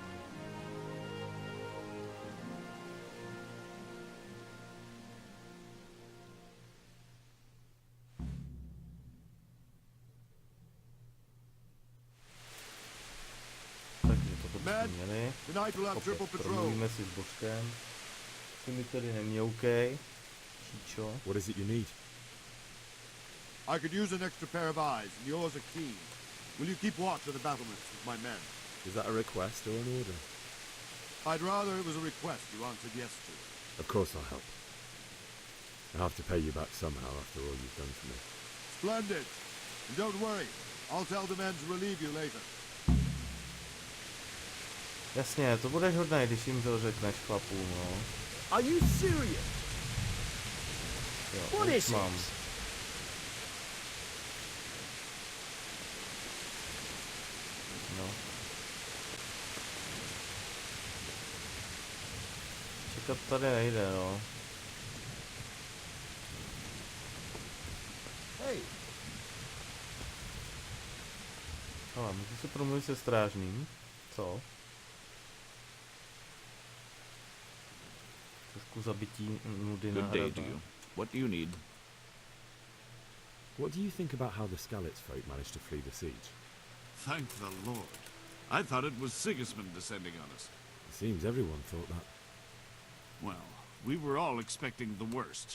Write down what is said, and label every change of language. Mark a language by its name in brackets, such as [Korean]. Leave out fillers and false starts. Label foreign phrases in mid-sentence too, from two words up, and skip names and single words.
[Czech] Takže to [English] Man, [Czech] měli. [English] tonight we'll have triple patrol. [Czech] Promluvíme si s Božkem. Si mi tady nemňoukej. Číčo. [English] What is it you need? I could use an extra pair of eyes, and yours are keen. Will you keep watch of the battlements with my men? Is that a request or an order? I'd rather it was a request you answered yes to. Of course I'll help. I have to pay you back somehow after all you've done for me. Splendid. And don't worry, I'll tell the men to relieve you later. [Czech] Jasně, to budeš hodnej, když jim to řekneš chlapům, no. [English] Are you serious? [Czech] Jo, [English] What [Czech] už [English] is [Czech] mám. [English] it? [Czech] No. Čekat tady nejde, no. [English] Hey. [Czech] Ale můžu si promluvit se strážným. Co? Trošku zabití nudy na [English] Good day [Czech] hradu. [English] to you. What do you need? What do you think about how the Skalitz folk managed to flee the siege? Thank the Lord. I thought it was Sigismund descending on us. It seems everyone thought that. Well, we were all expecting the worst.